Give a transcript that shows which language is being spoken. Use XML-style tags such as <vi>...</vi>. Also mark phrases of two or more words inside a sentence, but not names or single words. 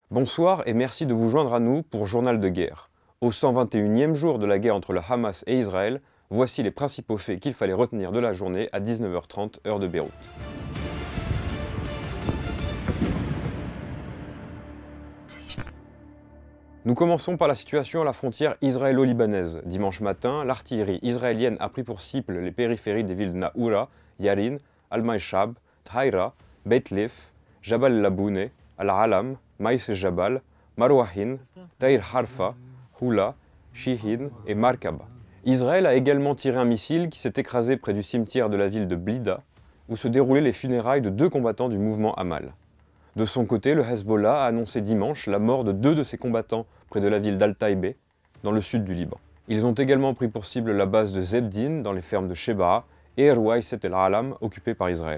<fr>Bonsoir et merci de vous joindre à nous pour Journal de guerre. Au 121e jour de la guerre entre le Hamas et Israël, voici les principaux faits qu'il fallait retenir de la journée à 19h30 heure de Beyrouth. Nous commençons par la situation à la frontière israélo-libanaise. Dimanche matin, l'artillerie israélienne a pris pour cible les périphéries des villes de Naoura, Yarin, Al-Maishab, Thaïra, Beit Lif, Jabal Laboune, Al-Alam, Maïs Jabal, Marwahin, Taïr Harfa, Hula, Shihin et Markaba. Israël a également tiré un missile qui s'est écrasé près du cimetière de la ville de Blida, où se déroulaient les funérailles de 2 combattants du mouvement Amal. De son côté, le Hezbollah a annoncé dimanche la mort de 2 de ses combattants près de la ville d'Al-Taïbe, dans le sud du Liban. Ils ont également pris pour cible la base de Zebdin, dans les fermes de Sheba, et Ruwayset el-Alam, occupée par Israël.</fr>